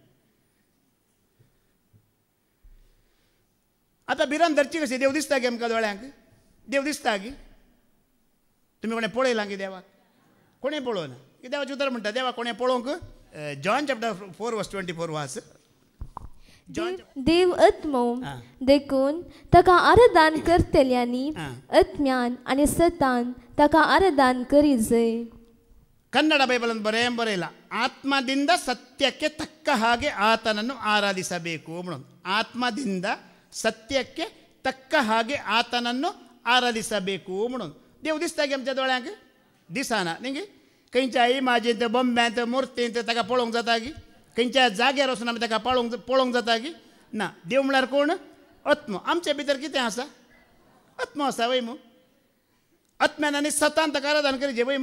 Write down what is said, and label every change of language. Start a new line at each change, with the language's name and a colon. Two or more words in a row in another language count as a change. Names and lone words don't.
Konkani: आतां भिरांत धरची कशी देव दिसता गे आमकां दोळ्यांक देव दिसता गी तुमी कोणें पळयलां की देवाक कोणें पळोवना की देवाचें उतर म्हणटा देवा कोणें पळोवंक जॉन
English: chapter 4 verse 24
Konkani: वाच देव आत्मो देखून ताका आराधन करतल्यांनी आत्म्यान आनी सतान ताका आराधन करी जाय
Kannada: ಕನ್ನಡ ಬೈಬಲನ್ನು ಬರೆಯಲ್ಲ, ಆತ್ಮದಿಂದ ಸತ್ಯಕ್ಕೆ ತಕ್ಕ ಹಾಗೆ ಆತನನ್ನು ಆರಾಧಿಸಬೇಕು ಅನ್ನೋದು. ಆತ್ಮದಿಂದ ಸತ್ಯಕ್ಕೆ ತಕ್ಕ ಹಾಗೆ ಆತನನ್ನು ಆರಾಧಿಸಬೇಕು
Konkani: म्हणून देव दिसता की आमच्या दोळ्यांक दिसना न्ही गे. खंयच्या इमाजींत बॉम्ब्यांत मुर्तींत ताका पळोवंक जाता की, खंयच्या जाग्यार वचून आमी ताका पळोवंक जाता की ना. देव म्हळ्यार कोण? आत्म. आमचे भितर कितें आसा? आत्म आसा वय मू. आत्म्यान आनी सतान ताका आराधन करीचे वय मू.